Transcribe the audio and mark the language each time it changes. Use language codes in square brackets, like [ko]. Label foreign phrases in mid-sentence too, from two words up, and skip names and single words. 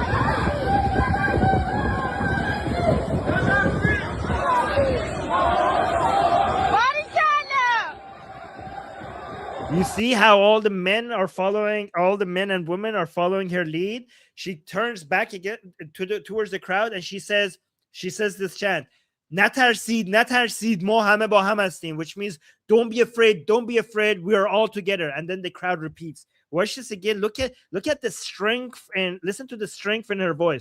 [en] You see how all the men and women are following her lead. She turns back again towards the crowd, and she says this chant, [fa] "Natarsid, natarsid, mo hame ba ham hastim," [en] which means don't be afraid, we are all together. And then the crowd repeats. Watch this again. Look at the strength and listen to the strength in her voice.